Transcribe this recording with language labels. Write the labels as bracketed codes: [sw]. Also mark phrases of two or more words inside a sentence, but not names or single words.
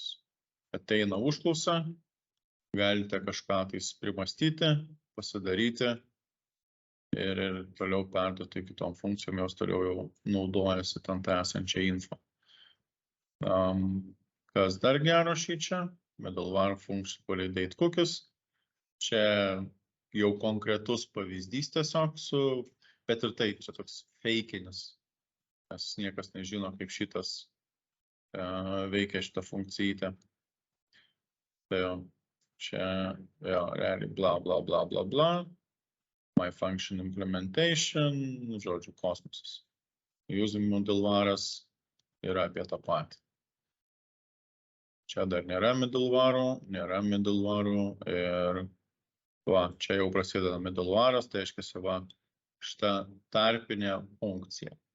[lt] Ateina užklausa, galite kažką tais primastyti, pasidaryti ir toliau perduoti kitom funkcijom, jos toliau jau naudojasi ten tą esančią info. Kas dar gero čia? [en] Middleware function validate cookies. [lt] Čia jau konkretus pavyzdys tiesiog bet ir tai čia toks fakinis, nes niekas nežino, kaip šitas veikia šitą funkciją. Tai čia realiai bla. [en] My function implementation, [lt] žodžiu, kosmosas. [en] Using middleware'as [lt] yra apie tą patį. Čia dar nėra middleware'ų ir čia jau prasideda middleware'as, tai reiškia šitą tarpinę funkciją.